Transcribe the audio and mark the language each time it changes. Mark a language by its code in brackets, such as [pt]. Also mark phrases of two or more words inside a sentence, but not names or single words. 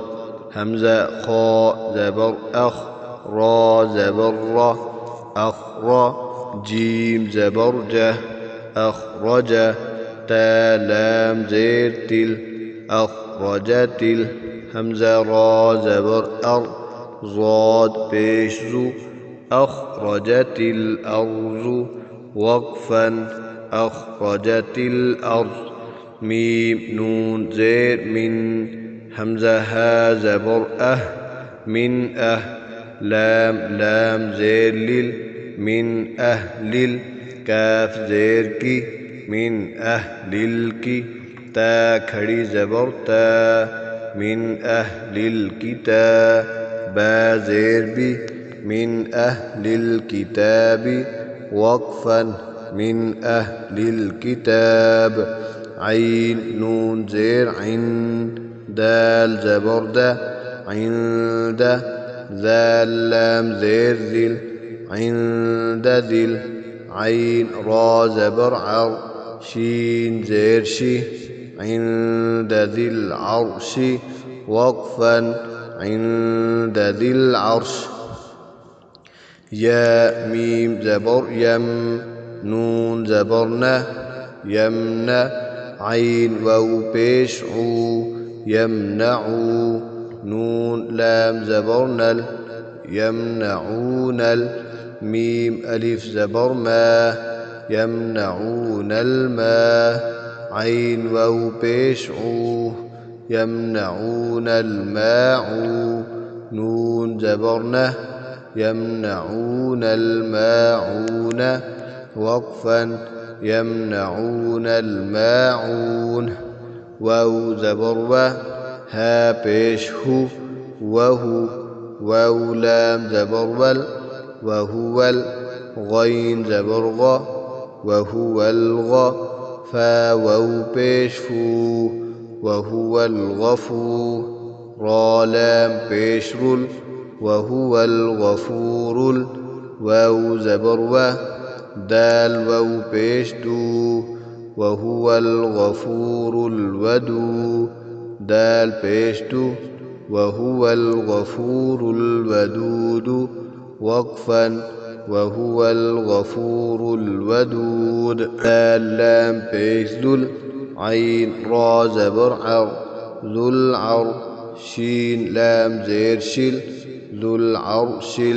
[ur] ہمزہ خا زبر اخ، را زبر را اخرا، جیم زبر جہ اخرجا، تا لام زیر تل اخرجتل. ہمزہ را زبر ار، ضاد پیش ضُ اخرجتل ارضُ وقفاً اخرجتل ارض. میم نون زیر من، ہمزہ ہا زبر اہ, मिन اہ، لام لام زیر لل، من اہلل, کاف زیر کی, من اہلل کی، تا کھڑی زبر تا, [ar] من أهل الكتاب, [ur] با زیر بی, [ar] من أهل الكتابِ وقفاً من أهل الكتاب. [ur] عین نون زیر عن، دال زبر دا عند، ذال لام زیر ذل عند ذل. عین را زبر عر، شین زیر شی عند ذل عرشی وقفاً عند ذل عرش. یا میم زبر یم، نون زبر ن یمن، عین واو پیش عو یمنعو، نون لام زبر نل یمنعونل. میم الف زبر ما یمنعونل ما، عین واو پیش عو یمنعونل ماعو، نون زبر ن یمنعونل ماعون وقفاً یمنعونل ماعون. واو زبر و، ہا پیش ہُ وہُ، واو لام زبر ول وہول، غین زبر غ وہول غ، فا واو پیش فو وہول غفو، را لام پیش رل وہول غفورل. واو زبر و، دال واو پیش دو وہول غفورل ودو، دال پیش دُ وہول غفورل ودود وقفاً وہول غفورل ودود. دال لام پیش دل، عین را زبر عر، ذل عر، شین لام زیر شل ذل عرشل.